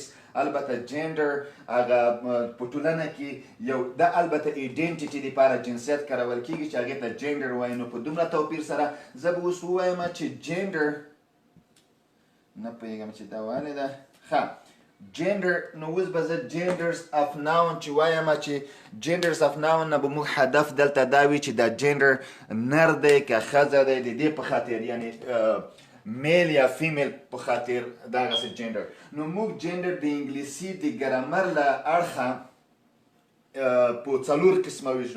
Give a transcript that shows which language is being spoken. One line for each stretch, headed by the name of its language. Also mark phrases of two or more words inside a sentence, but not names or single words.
Pashto: البته جندر هغه په ټولنه کې یو د البته ایډنټیټي دپاره جنسیت کارول کیږي چې هغې ته جندر وایي. نو په دومره توپیر سره زه به اوس ووایم چې جندر نه پوهېږم چې دا ولې ده ښه جندر. نو اوس به زه
English: genders of noun
Pashto: چې وایم چې
English: genders of noun
Pashto: نه به موږ هدف دلته دا وي چې دا جندر نر دی که ښځه دی د دې په خاطر یعنی میل یا فیمیل په خاطر دغسې جندر. نو موږ جندر د انګلیسي د ګرامر له اړخه په 4 قسمه ویشو.